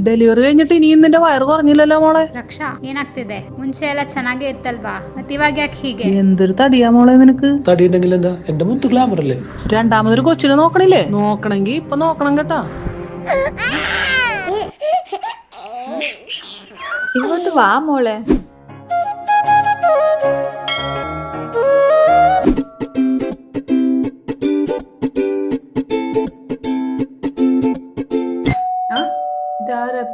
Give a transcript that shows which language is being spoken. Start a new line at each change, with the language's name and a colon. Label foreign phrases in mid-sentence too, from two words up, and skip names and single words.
Malayalam: ಡೆಲಿವರಿ കഴിഞ്ഞിട്ട് ഇനിയും നിന്റെ വയറ് കുറഞ്ഞില്ലല്ലോ മോളെ.
Kannada: ರಕ್ಷಾ ಏನಾಗ್ತಿದೆ? ಮುಂಚೆ ಎಲ್ಲ ಚೆನ್ನಾಗೇ ಇತ್ತಲ್ವಾ, ಮತ್ತೆ ಇವಾಗ ಯಾಕೆ ಹೀಗೆ?
Malayalam: എന്തൊരു തടിയാ മോളെ നിനക്ക്. തടി ഉണ്ടെങ്കിൽ എന്താ, എന്റെ മുത്ത് ഗ്ലാമർ അല്ലേ. രണ്ടാമതൊരു കൊച്ചിനെ നോക്കണില്ലേ? നോക്കണെങ്കി ഇപ്പൊ നോക്കണം കേട്ടാ. ഇങ്ങോട്ട് വാ മോളെ. ഇതാരപ്പോ?